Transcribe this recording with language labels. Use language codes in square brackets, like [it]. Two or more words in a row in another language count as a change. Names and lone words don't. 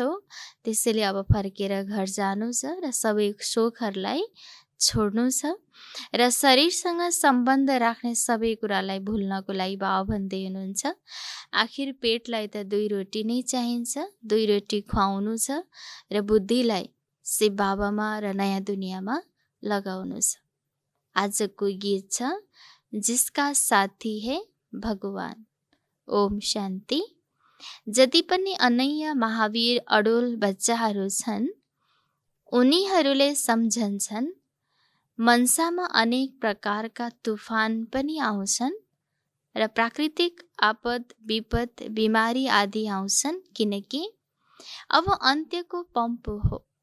[ne] त्यसैले अब फर्केर घर जानु छ र सबै सोखहरूलाई छोड्नु छ र शरीरसँग सम्बन्ध राख्ने सबै कुरालाई भुल्नको लागि बाउ भन्दै हुनुहुन्छ, आखिर पेटलाई त 2 रोटी नै चाहिन्छ, 2 रोटी खुवाउनु छ र बुद्धिलाई शिव बाबामा र नयाँ दुनियाँमा लगाउनु छ। आजको गीत छ, [hi] जिसका साथी है भगवान। [ne] ओम शान्ति। जति पनि अनन्य महावीर अडोल बच्चाहरू छन्, उनीहरूले सम्झन्छन् मनसामा अनेक प्रकारका तुफान पनि आउँछन् र प्राकृतिक आपद विपद बिमारी आदि आउँछन्, किनकि अब अन्त्यको पम्प हो।